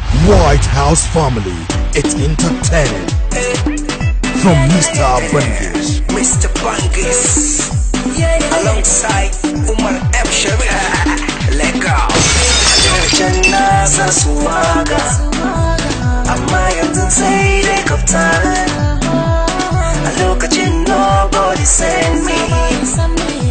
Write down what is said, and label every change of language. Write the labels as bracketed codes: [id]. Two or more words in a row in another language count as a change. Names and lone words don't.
[en] White House family, it's entertaining. From Mister Bangis. Mister Bangis. Alongside Umar M Sharif. Let go. [ha] Can na sa su waka. Amma yanzu sai dai kaftan. A lokacin [en] nobody send me.